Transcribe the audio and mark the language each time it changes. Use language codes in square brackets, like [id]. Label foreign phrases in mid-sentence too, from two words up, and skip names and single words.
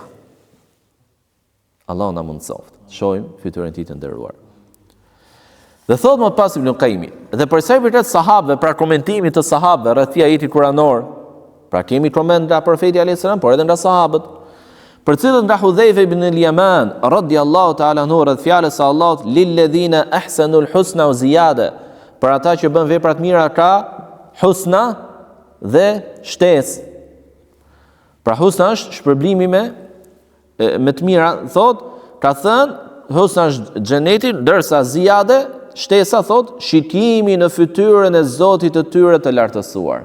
[sq] Allah na mundsoft. Shohim fytyrën e tij të nderuar. Dhe thot më pas Ibn Qayyim, dhe për sa i përket sahabëve, pra komentimit të sahabëve rreth ajetit kuranor, pra kemi koment nga profeti [ar] عليه السلام, [sq] por edhe nga sahabët, për cilët nga Hudhaifa ibn al-Yaman [ar] رضي الله تعالى عنه [sq] rreth fjalës së Allahut [ar] للذين أحسنوا الحسنى وزيادة, [sq] për ata që bën vepra të mira ka husna dhe shtesë. Pra husna është shpërblimi me të mira, thot, ka thënë husna është xheneti, ndërsa ziyade, shtesa, thot, shikimi në fytyrën e Zotit të tyre të lartësuar.